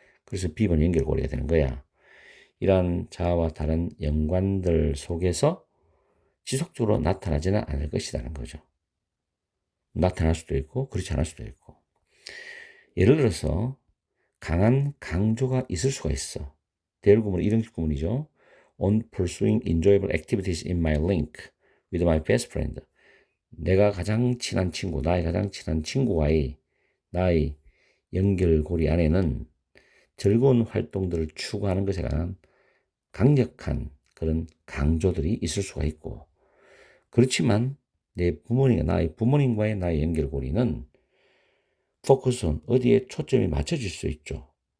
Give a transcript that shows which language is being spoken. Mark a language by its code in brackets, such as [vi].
[ko] 그래서 B번 연결고리가 되는 거야. 이러한 자아와 다른 연관들 속에서 지속적으로 나타나지는 않을 것이라는 거죠. 나타날 수도 있고 그렇지 않을 수도 있고. 예를 들어서 강한 강조가 있을 수가 있어. 대열구문 이런 구문이죠. [en] On pursuing enjoyable activities in my link with my best friend. [ko] 나의 가장 친한 친구와의 나의 연결고리 안에는 즐거운 활동들을 추구하는 것에 관한 강력한 그런 강조들이 있을 수가 있고, 그렇지만 나의 부모님과의 나의 연결고리는 포커스온 어디에 초점이 맞춰질 수 있죠.